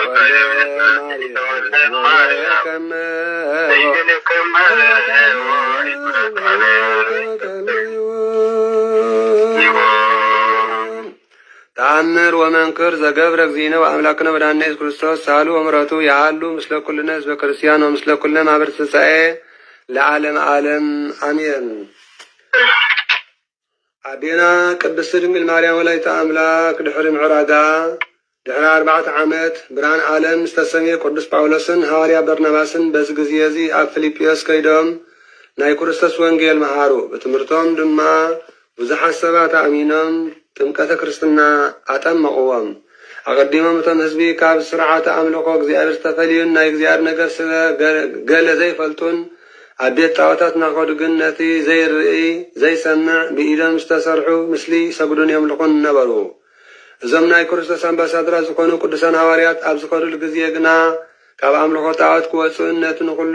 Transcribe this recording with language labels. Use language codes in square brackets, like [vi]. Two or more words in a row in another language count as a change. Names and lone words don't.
[gez] ተአምር ወመንክር ዘገብረ እግዚእነ ወአምላክነ ወመድኃኒነ ኢየሱስ ክርስቶስ ሳሉ ወምሕረቱ ያሉ ምስለ ኩልነ ህዝበ ክርስቲያን ወምስለ ኩልነ ማኅበረ ትንሣኤ ለዓለም ዓለም አሜን። [ti] አዴና ቅድስት ድንግል ማርያም ወላዲተ አምላክ ድሕሪ ምዕራጋ ድሕሪ 40 ዓመት ብርሃን ዓለም ዝተሰምየ ቅዱስ ጳውሎስን ሐዋርያ በርናባስን በዚ ግዜ እዚ ኣብ ፊልጵዮስ ከይዶም ናይ ክርስቶስ ወንጌል መሃሩ። በትምህርቶም ድማ ብዙሓት ሰባት ኣሚኖም ጥምቀተ ክርስትና ኣጠመቕዎም። ኣቐዲሞም እቶም ህዝቢ ካብ ስርዓተ ኣምልኮ እግዚኣብሔር ዝተፈልዩን ናይ እግዚኣብሔር ነገር ስለ ገለ ዘይፈልጡን ኣብ ቤት ጣዖታት ናኸዱ ግን ነቲ ዘይርኢ ዘይሰምዕ ብኢዶም ዝተሰርሑ ምስሊ ሰግዱን የምልኹን ነበሩ። እዞም ናይ ክርስቶስ ኣምባሳደራት ዝኾኑ ቅዱሳን ሐዋርያት ኣብ ዝኸዱሉ ግዜ ግና ካብ ኣምልኮ ጣዖት ክወፅኡን ነቲ ንኹሉ